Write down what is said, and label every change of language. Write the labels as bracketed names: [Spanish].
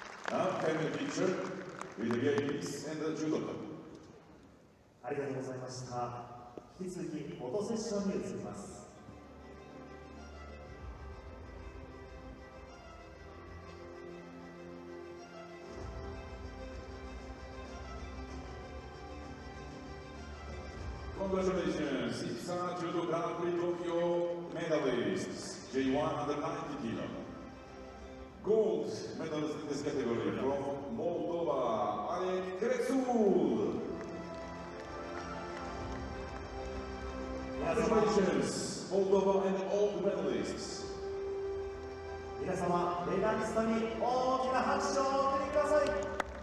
[English] Now can we picture with the games and the judo club. [Japanese] ありがとうございました。引き続きフォトセッションに移ります。 [English] Congratulations, IBSA Judo Grand Prix Tokyo medalists, J1 under 90 kilo. Gold medalist in this category from Moldova, Oleg Kretul. Congratulations, Moldova and all the medalists. [Japanese] 皆様、メダリストに大きな拍手をお送りください。